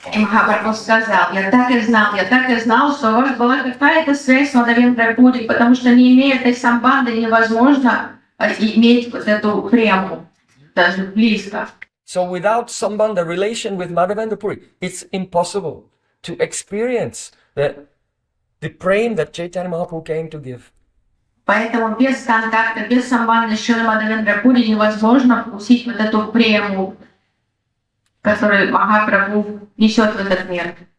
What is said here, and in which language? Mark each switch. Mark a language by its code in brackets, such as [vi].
[ru] И Махапрабху сказал, я так и знал, что у вас была какая-то связь с Мādhavendra Purī, потому что не имея этой самбанды невозможно иметь вот эту прему, даже близко. [en] So without sambandha, relation with Mādhavendra Purī, it's impossible to experience the prem that Chaitanya Mahaprabhu came to give. [ru] Поэтому без контакта, без самбанды с Шрилой Мādhavendra Purī невозможно вкусить вот эту прему, которую Махапрабху несет в этот мир.